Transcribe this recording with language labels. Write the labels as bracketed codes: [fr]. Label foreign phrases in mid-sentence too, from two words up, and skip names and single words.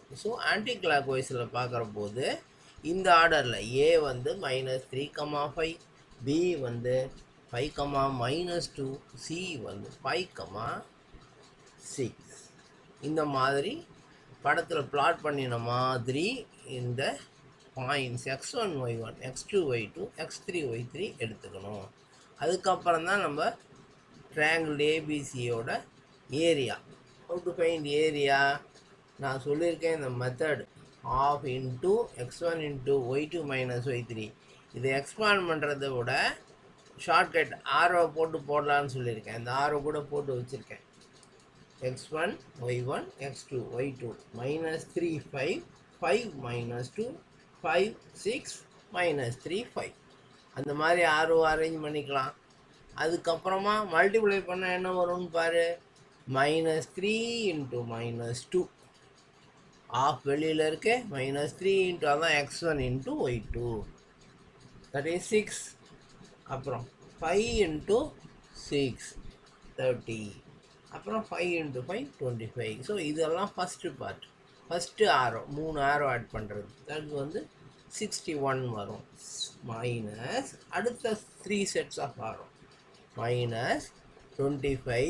[ta] ஸோ [en] anti clock wise [ta] பார்க்குற போது இந்த ஆர்டரில் A வந்து -3,5, B வந்து 5,-2, C வந்து 5,6. இந்த மாதிரி படத்தில் பிளாட் பண்ணின மாதிரி இந்த பாயிண்ட்ஸ் x1 y1 x2 y2 x3 y3 எடுத்துக்கணும். அதுக்கப்புறம் தான் நம்ம ட்ரையாங்கிள் ஏபிசியோட ஏரியா. [en] how to find area? [ta] நான் சொல்லியிருக்கேன் இந்த மெத்தட், [en] half into x1 into y2 minus y3. [ta] இதை எக்ஸ்பாண்ட் பண்ணுறதை விட ஷார்ட்கட் ஆரோ போடலான்னு சொல்லியிருக்கேன். இந்த ஆரோ கூட போட்டு வச்சுருக்கேன். x1 y1 x2 y2 -3 5 5 -2 5 6 -3 5. அந்த மாதிரி ஆரோ அரேஞ்ச் பண்ணிக்கலாம். அதுக்கப்புறமா மல்டிப்ளை பண்ண என்ன வரும்னு பாரு. [en] -3 into -2. [ta] ஆஃப் வெளியில் இருக்கு. -3 into அதான் [en] x1 into y2, that is 6. [ta] அப்புறம் 5 into 6 30. அப்புறம் 5 into 5 25. ஸோ இதெல்லாம் [en] first part. [ta] ஃபஸ்ட்டு ஆரோ 3 ஆரோ ஆட் பண்ணுறது, அது வந்து 61 வரும். மைனஸ் அடுத்த 3 [en] sets of arrow [ta] -25.